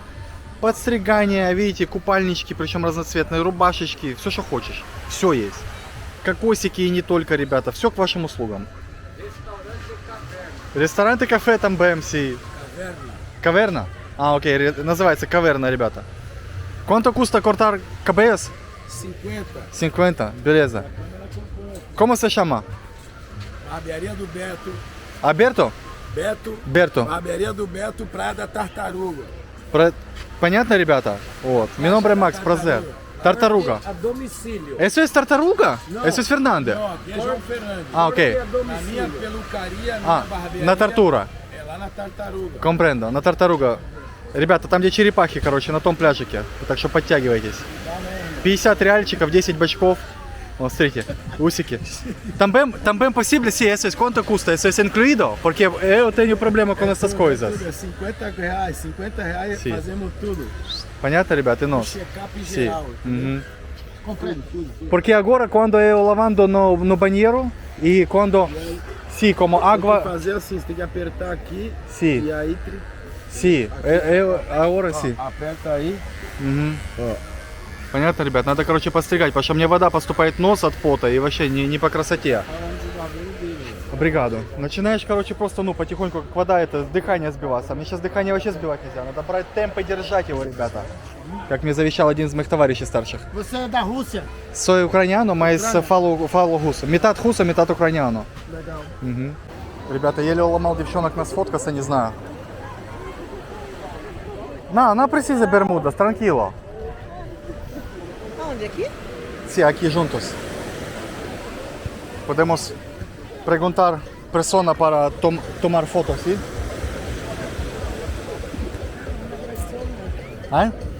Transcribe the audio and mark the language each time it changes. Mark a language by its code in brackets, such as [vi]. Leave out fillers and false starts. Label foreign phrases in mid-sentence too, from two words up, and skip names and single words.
[ru] Подстригание, видите, купальнички, причем разноцветные, рубашечки, все, что хочешь, все есть. Кокосики и не только, ребята, все к вашим услугам. Ресторан и кафе там БМС. Каверна? А, окей, называется Каверна, ребята. [pt] Quanto custa cortar cabelos? 50. 50, beleza. Como se chama? Barbearia do Beto. Aberto? Beto. Берто. Barbearia do Beto, Praia da Tartaruga. [ru] Понятно, ребята? Вот. [es] Mi nombre es Max, [pt] prazer. Tartaruga. A domicílio. [es] Eso es Tartaruga? [pt] Não. [es] Eso es Fernanda? [pt] Não, aqui é João Fernandes. Ah, ok. Na minha pelucaria, Ah, na barbearia. [ru] на Tartura. [pt] É lá na Tartaruga. [es] Comprendo, [ru] на Tartaruga. Ребята, там где черепахи, короче, на том пляжике. Так что подтягивайтесь. 50 реальчиков, 10 бачков. Вот, смотрите, усики. [pt] Também possível se [es] eso es [pt] quanto custa? [es] Eso es [pt] incluído? Porque eu tenho problema com essas coisas. Tudo é 50 reais. 50 reais Sim. fazemos tudo. [ru] Понятно, ребята? Ну, [pt] Check-up em sim. geral. Uhum. Comprando tudo. Porque agora quando eu lavando no banheiro e quando... Sim, como Tem que água... fazer assim, você tem que apertar aqui Sim. e aí Sim, agora sim. aperta aí. [ru] Угу. Понятно, ребят? Надо, короче, постригать, потому что мне вода поступает в нос от пота и вообще не по красоте. Бригаду. Начинаешь, короче, просто, ну, потихоньку, как вода, это дыхание сбиваться. Мне сейчас дыхание вообще сбивать нельзя. Надо брать темп и держать его, ребята. Как мне завещал один из моих товарищей старших. [pt] Você é da Rússia? Sou ucraniano, mas falo russo. Metade russo, metade ucraniano. Legal. [ru] Угу. Ребята, еле уломал девчонок на сфоткаться, не знаю. [pt] Não precisa bermudas, tranquilo. Onde? Aqui? Sim, aqui juntos. Podemos perguntar persona para tomar foto, sim? Ah?